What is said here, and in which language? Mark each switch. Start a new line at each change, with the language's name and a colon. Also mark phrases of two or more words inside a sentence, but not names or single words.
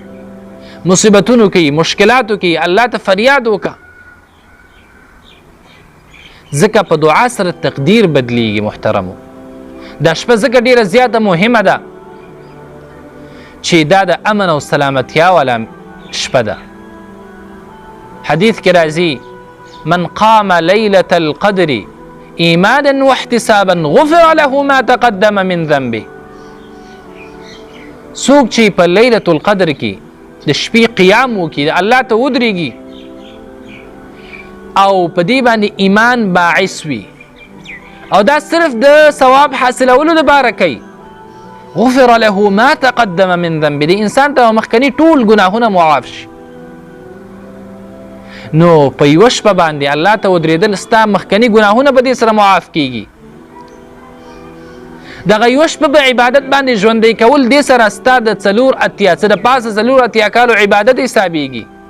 Pashto: مصیبتونو کې مشکلاتو کې الله ته فریاد وکړه، ځکه په دعا سره تقدیر بدلیږي. محترمو، دا شپه ځکه ډېره زیاته مهمه ده چې دا د امن او سلامتیا والا شپه ده. حدیث کې راځي
Arabic: من قام لیلة القدر ایمانا واحتسابا غفر له ما تقدم من ذنبه.
Pashto: څوک چې په
Arabic: لیلة القدر
Pashto: کې د شپې قیام وکړي، د الله ته ودرېږي، او په دې باندې ایمان باعث وي، او دا صرف د ثواب حاصلولو دپاره کوي،
Arabic: غفر له ما تقدم من ذنبه،
Pashto: د انسان ته مخکني ټول ګناهونه معاف شي. نو په یوه شپه باندې الله ته ودرېدل، ستا مخکني ګناهونه به دې سره معاف کیږي. دغه یوه شپه په عبادت باندې ژوندی کول، دې سره ستا د 4 څه د پاسه 4 کالو عبادت حسابیږي.